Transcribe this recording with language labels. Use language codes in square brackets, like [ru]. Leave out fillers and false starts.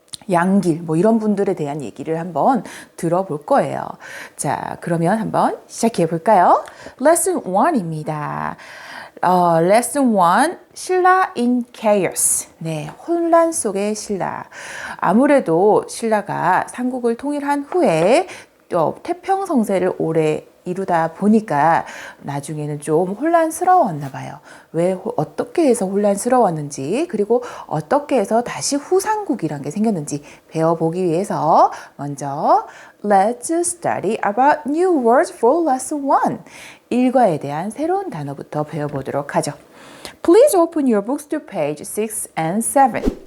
[ko] 양길 뭐 이런 분들에 대한 얘기를 한번 들어볼 거예요. 자, 그러면 한번 시작해 볼까요? Lesson 1입니다. [en] Lesson 1, 신라 in chaos. [ko] 네, 혼란 속의 신라. 아무래도 신라가 삼국을 통일한 후에 태평성세를 오래 이루다 보니까 나중에는 좀 혼란스러웠나 봐요. 왜 어떻게 해서 혼란스러웠는지 그리고 어떻게 해서 다시 후삼국이란 게 생겼는지 배워보기 위해서 먼저 [en] Let's study about new words for lesson 1. [ko] 일과에 대한 새로운 단어부터 배워보도록 하죠. [en] Please open your books to page 6 and 7.